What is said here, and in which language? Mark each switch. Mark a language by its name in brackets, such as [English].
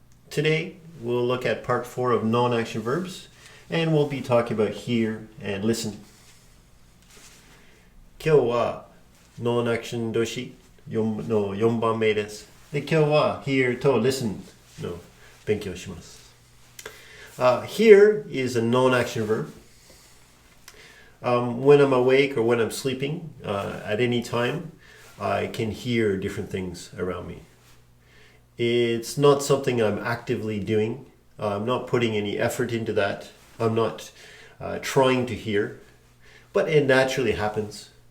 [English] Today we'll look at part 4 of non-action verbs, and we'll be talking about hear and listen. [Japanese] 今日はノンアクション動詞の4番目です。で、今日は hear と listen の勉強します。 [English] Hear is a non-action verb. When I'm awake or when I'm sleeping, at any time, I can hear different things around me. It's not something I'm actively doing. I'm not putting any effort into that. I'm not trying to hear, but it naturally happens.